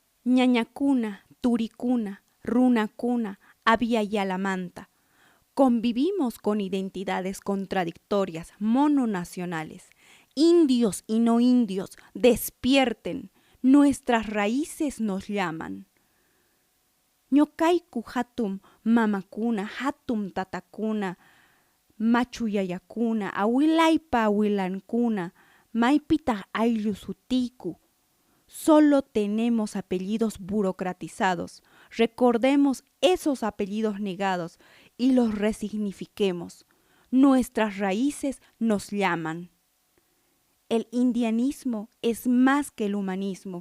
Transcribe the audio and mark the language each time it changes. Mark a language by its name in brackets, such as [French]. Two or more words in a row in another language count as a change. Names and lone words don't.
[Quechua] ñañacuna, turicuna, runacuna, [Spanish] había ya la manta. Convivimos con identidades contradictorias, mononacionales. Indios y no indios, despierten, nuestras raíces nos llaman. [Quechua] Ñokaiku hatum mamakuna, hatum tatakuna, machuyayakuna, awilaypa awilankuna, maipita ayllu sutiku. [Spanish] Solo tenemos apellidos burocratizados. Recordemos esos apellidos negados y los resignifiquemos. Nuestras raíces nos llaman. El indianismo es más que el humanismo.